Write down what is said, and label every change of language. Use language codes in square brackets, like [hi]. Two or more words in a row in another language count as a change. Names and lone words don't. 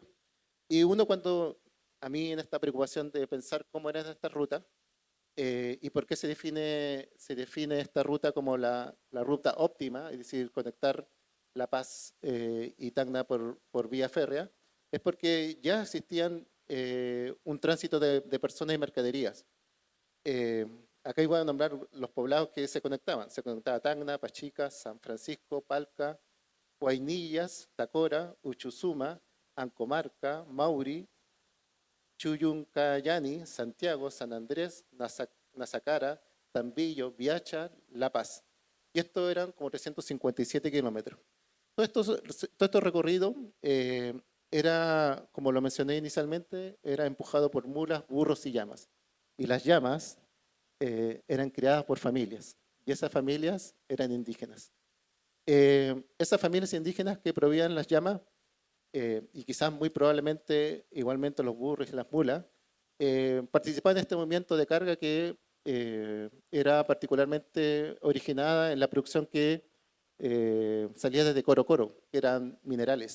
[es] Y uno cuando, a mí en esta preocupación de pensar cómo era esta ruta, y por qué se define esta ruta como la ruta óptima, es decir, conectar La Paz y Tacna por vía férrea, es porque ya existían un tránsito de personas y mercaderías. Eh, Acá voy a nombrar los poblados que se conectaban. Se conectaba Tacna, Pachica, San Francisco, Palca, Guainillas, Tacora, Uchusuma, Ancomarca, Mauri, Chuyuncayani, Santiago, San Andrés, Nazacara, Tambillo, Viacha, La Paz. Y esto eran como 357 kilómetros. Todo esto recorrido era, como lo mencioné inicialmente, era empujado por mulas, burros y llamas. Y las llamas eran criadas por familias. Y esas familias eran indígenas. Esas familias indígenas que proveían las llamas y quizás muy probablemente igualmente los burros y las mulas, participaban en este movimiento de carga que era particularmente originada en la producción que salía desde Coro Coro, que eran minerales.